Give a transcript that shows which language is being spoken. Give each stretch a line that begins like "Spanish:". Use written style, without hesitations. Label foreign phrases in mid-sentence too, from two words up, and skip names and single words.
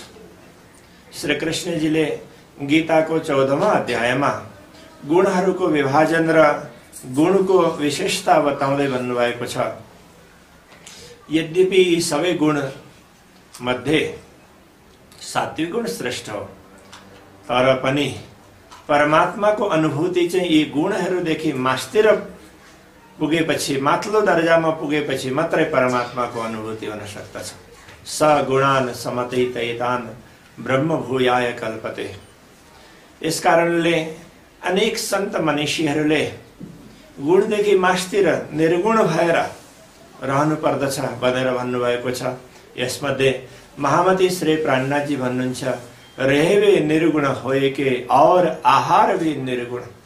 Nepali: श्री कृष्णजीले गीताको 14वां अध्यायमा गुणहरूको विभाजन र गुणको विशेषता बताउँदै भन्नुभएको छ, यद्यपि यी सबै गुण मध्ये सात्विक गुण श्रेष्ठ हो, तर पनि परमात्माको अनुभूति चाहिँ यी गुणहरूदेखि मास्तिर पुगेपछि, माथिल्लो दर्जामा पुगेपछि मात्रै परमात्माको अनुभूति हुन सक्दछ।
Sanskrit: स गुणान समतीतैतान ब्रह्म भूयाय कल्पते।
Nepali: यसकारणले अनेक सन्त मनीषीहरूले गुणदेखि मास्तिर निर्गुण भएर रहनु पर्दछ भनेर भन्नुभएको छ। यसमध्ये महामती श्री प्राणनाथजी भन्नुहुन्छ,
Hindi: रहेवे निर्गुण होए के और आहार भी निर्गुण।